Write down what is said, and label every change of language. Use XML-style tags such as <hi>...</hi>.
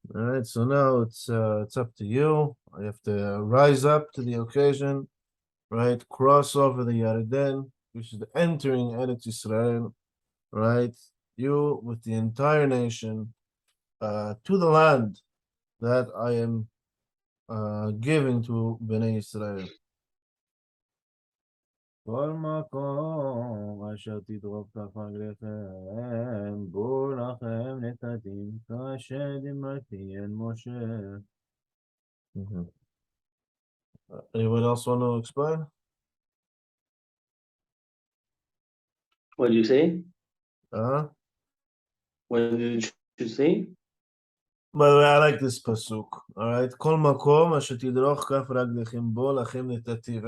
<en>All right, so now it's up to you. You have to rise up to the occasion, right? Cross over the Yarden, which is the entering Eretz Israel, right? You with the entire nation to the land that I am giving to Bnei Israel.</en> <he>כל מקום אשר תדרוך כף רגליכם בו לכם נתתים כאשר דיברתי אל משה.</he> <en>Anyone else want to explain? What did you say? Uh-huh. What did you say? By the way, I like this pasuk. All right.</en> <he>Kol makom asher tidroch kaf raglechem bo lachem netativ.</he>